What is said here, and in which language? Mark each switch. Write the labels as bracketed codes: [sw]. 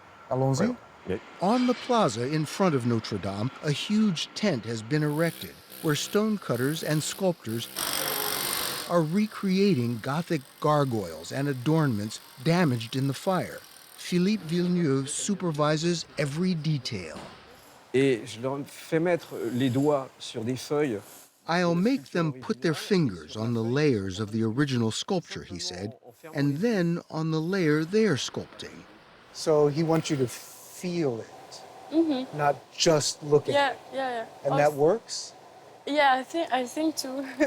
[fr] Allons-y. [en] On the plaza in front of Notre Dame, a huge tent has been erected where stonecutters and sculptors are recreating Gothic gargoyles and adornments damaged in the fire. Philippe Villeneuve supervises every detail. [fr] Et je leur fais mettre les doigts sur des feuilles. [en] I'll make them put their fingers on the layers of the original sculpture, he said, and then on the layer they're sculpting. So he wants you to feel it, not just look at it. Yeah. And that works? Yeah, I think too.